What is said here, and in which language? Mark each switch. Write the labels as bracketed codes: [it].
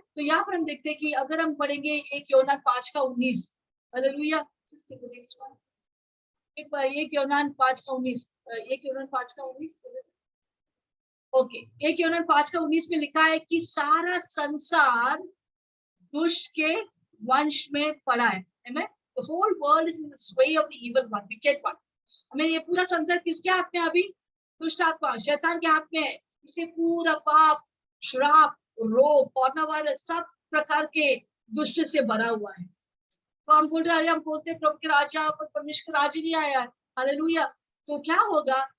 [hi] तो यहाँ पर हम देखते हैं कि अगर हम पढ़ेंगे 1 यूहन्ना 5:19। हालेलुया। 1 यूहन्ना 5:19, 1 यूहन्ना 5:19। ओके, 1 यूहन्ना 5:19 में लिखा है कि सारा संसार दुष्ट के वंश में पड़ा है। आमेन। [en] The whole world is in the sway of the evil one, wicked one. [hi] हमें ये पूरा संसार किसके हाथ में? अभी दुष्ट आत्मा, शैतान के हाथ में है। इसे पूरा पाप, श्राप, रोग, कोरोना वायरस, सब प्रकार के दुष्ट से भरा हुआ है। तो हम बोल रहे हैं, हम बोलते हैं प्रभु के राज्य पर परमेश्वर का राज्य नहीं आया है। हालेलुया। तो क्या होगा?